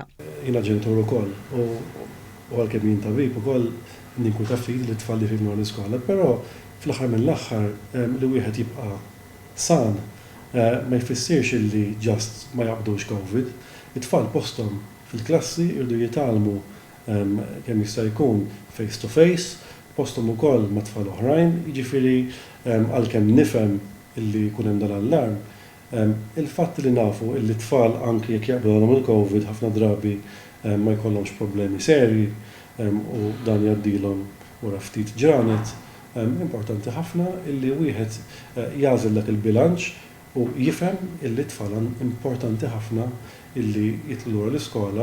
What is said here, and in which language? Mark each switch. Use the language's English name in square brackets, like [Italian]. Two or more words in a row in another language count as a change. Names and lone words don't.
[Maltese] Jiena ġenitur ukoll u għalkemm jien tabib ukoll ninkun taf li t-tfal li jmorru l-iskola, però fl-aħħar mill-aħħar li wieħed jibqa' san ma jfissirx li ġast ma jaqbdux COVID. It-tfal posthom fil-klassi irdu jitalmu kemm jista' jkun [English] face to face, [Maltese] posthom ukoll ma' tfal oħrajn, jiġifieri għalkemm nifhem illi jkun hemm dan l-allarm, il-fatt li nafu illi tfal anki jekk jaqbdulhom il-COVID ħafna drabi ma jkollhomx problemi serji u dan jgħaddilhom wara ftit ġranet, importanti ħafna illi wieħed jagħżel dak il-bilanċ u jifhem illi tfal importanti ħafna illi jitlu lura l-iskola.